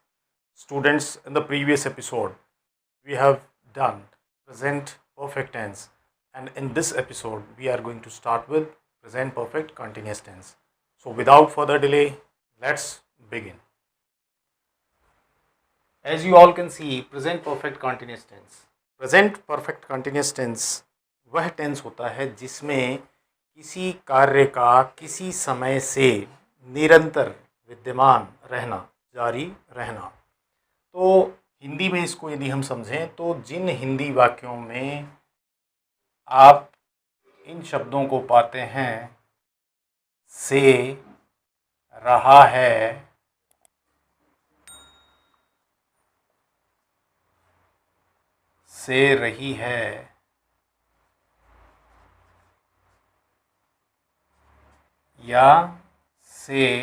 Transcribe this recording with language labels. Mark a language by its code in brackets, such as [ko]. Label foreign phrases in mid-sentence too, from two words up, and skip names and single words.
[en] Students, in the previous episode, we have done present perfect tense, and in this episode, we are going to start with present perfect continuous tense. So, without further delay, let's begin. As you all can see, present perfect continuous tense. Present perfect continuous tense [hi] वह टेंस होता है जिसमें किसी कार्य का किसी समय से निरंतर विद्यमान रहना, जारी रहना। तो हिंदी में इसको यदि हम समझें तो जिन हिंदी वाक्यों में आप इन शब्दों को पाते हैं, से, रहा है, से रही है, या से